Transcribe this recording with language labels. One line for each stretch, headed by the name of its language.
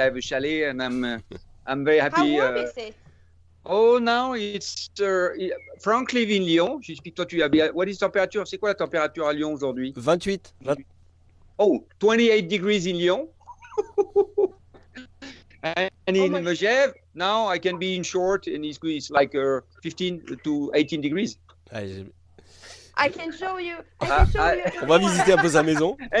English: I have a chalet, and I'm very happy. How warm is it? Oh, now it's Franck live in Lyon.
French: J'explique, toi tu habites.
English: What is temperature?
French: C'est quoi la température à Lyon aujourd'hui?
English: 28. Oh, 28 degrees in Lyon. And in Megève, now I can be in short, and it's like 15 to 18 degrees. I can show you.
French: On va visiter un peu sa maison.